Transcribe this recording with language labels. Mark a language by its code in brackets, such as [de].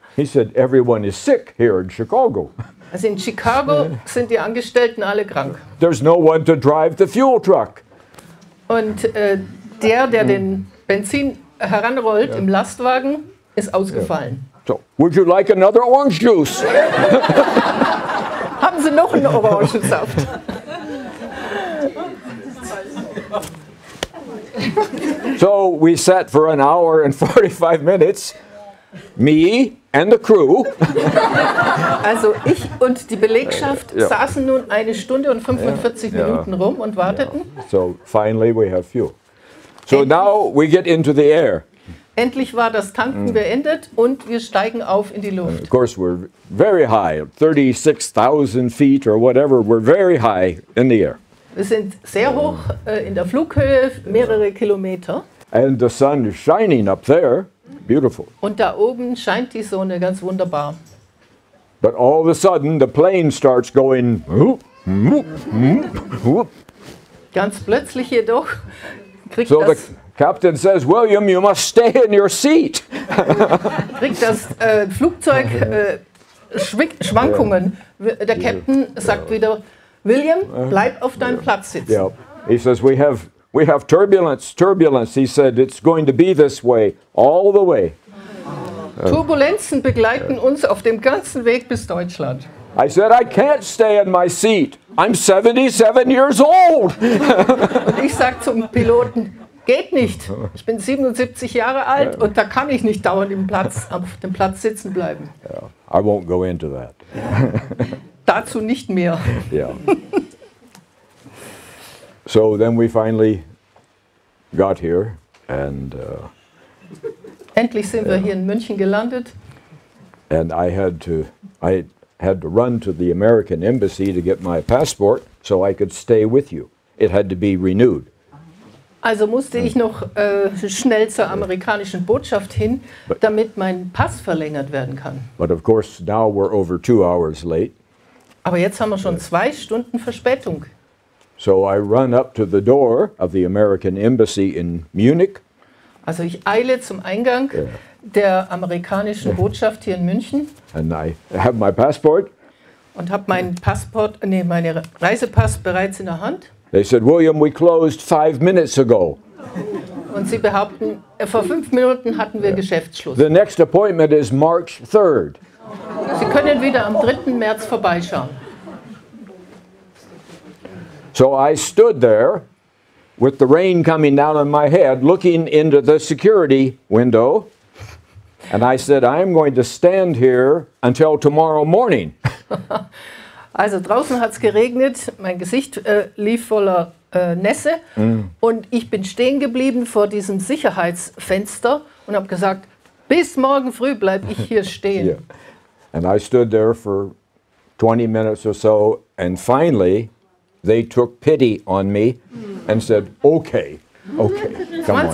[en] He said, everyone is sick here in Chicago. [de] Also in Chicago sind die Angestellten alle krank. [en] There's no one to drive the fuel truck. [de] Und der den Benzin heranrollt im Lastwagen, ist ausgefallen. [en] So, would you like another orange juice? [de] Haben Sie noch einen Orangensaft? [en] So we sat for an hour and 45 minutes, me and the crew. [de] Also ich und die Belegschaft saßen nun 1 Stunde und 45 Minuten rum und warteten. [en] So finally we have fuel. So now we get into the air. [de] Endlich war das Tanken beendet und wir steigen auf in die Luft. [en] Of course, we're very high, 36,000 feet or whatever. We're very high in the air. [de] Wir sind sehr hoch in der Flughöhe, mehrere Kilometer. [en] And the sun is shining up there. Beautiful. [de] Und da oben scheint die Sonne ganz wunderbar. [en] But all of a sudden, the plane starts going. Whoop, whoop, whoop. [de] Ganz plötzlich jedoch kriegt [en] So the [de] das [en] captain says, William, you must stay in your seat. [de] Flugzeug Schwankungen. Der Captain sagt wieder, William, bleib auf deinem Platz sitzen. [en] Yeah. He says, we have turbulence. He said, it's going to be this way all the way. [de] Turbulenzen begleiten uns auf dem ganzen Weg bis Deutschland. [en] I said, I can't stay in my seat. I'm 77 years old. [de] Und ich sage zum Piloten, geht nicht. Ich bin 77 Jahre alt und da kann ich nicht dauernd auf dem Platz sitzen bleiben. [en] Yeah, I won't go into that. [de] Dazu nicht mehr. [en] Yeah. So then we finally got here, and [de] Endlich sind wir hier in München gelandet. [en] I had to run to the American embassy to get my passport so I could stay with you. It had to be renewed. [de] Also musste ich noch schnell zur amerikanischen Botschaft hin, damit mein Pass verlängert werden kann. [en] But of course, now we're over 2 hours late. [de] Aber jetzt haben wir schon 2 Stunden Verspätung. [en] So I run up to the door of the American Embassy in Munich. [de] Also ich eile zum Eingang der amerikanischen Botschaft hier in München [en] And I have my passport. [de] und habe meinen meine Reisepass bereits in der Hand. [en] They said, William, we closed 5 minutes ago. [de] Und sie behaupten, vor 5 Minuten hatten wir Geschäftsschluss. [en] The next appointment is March 3rd. [de] Sie können wieder am 3. März vorbeischauen. [en] So I stood there with the rain coming down on my head, looking into the security window. And I said, I'm going to stand here until tomorrow morning. [de] Also draußen hat es geregnet, mein Gesicht lief voller Nässe und ich bin stehen geblieben vor diesem Sicherheitsfenster und habe gesagt, bis morgen früh bleibe ich hier stehen. [en] Yeah. And I stood there for 20 minutes or so, and finally they took pity on me and said, okay, come on.